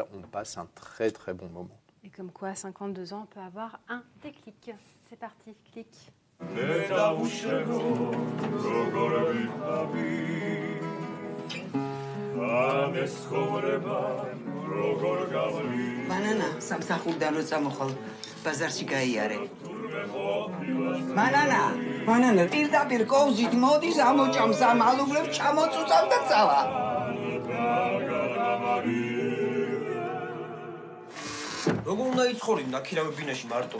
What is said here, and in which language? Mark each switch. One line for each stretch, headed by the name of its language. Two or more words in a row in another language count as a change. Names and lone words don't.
French: On passe un très très bon moment. Et comme quoi, à 52 ans, on peut avoir un déclic. C'est parti, clic.
Georgian: Manana, სამსახურიდან რო წამოხვალ, ბაზარში გაიარე. Manana, პირდაპირ კოვზით მოდის, ამოჭამს ამ ალუბლებს, ჩამოწუწავ და წავა. როგორ უნდა იცხოვრინდა ქირავე ბინაში მარტო?